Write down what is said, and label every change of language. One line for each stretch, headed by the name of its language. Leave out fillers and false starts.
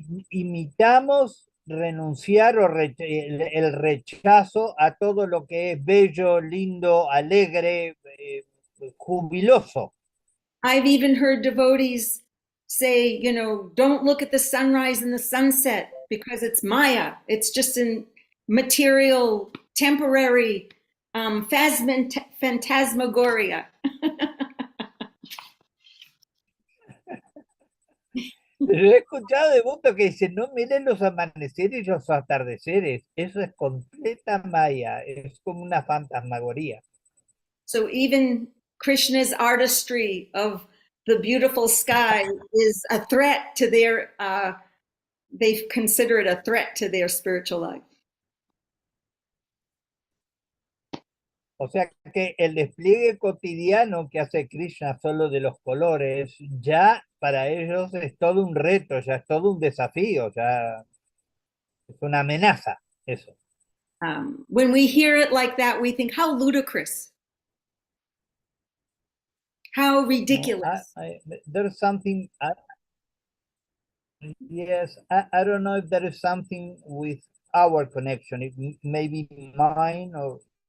Spanish: Imitamos renunciar o el rechazo a todo lo que es bello, lindo, alegre, jubiloso.
English: I've even heard devotees say, you know, don't look at the sunrise and the sunset because it's Maya. It's just a material, temporary phantasmagoria.
Spanish: Pero he escuchado de devotos que dicen, no miren los amaneceres y los atardeceres, eso es completa maya, es como una fantasmagoría.
English: So even Krishna's artistry of the beautiful sky is a threat to their, they consider it a threat to their spiritual life.
Spanish: O sea que el despliegue cotidiano que hace Krishna solo de los colores, ya para ellos es todo un reto, ya es todo un desafío, ya es una amenaza, eso.
English: When we hear it like that, we think, how ludicrous. How ridiculous. There's something, yes, I don't know if there is something with our connection, it may be mine or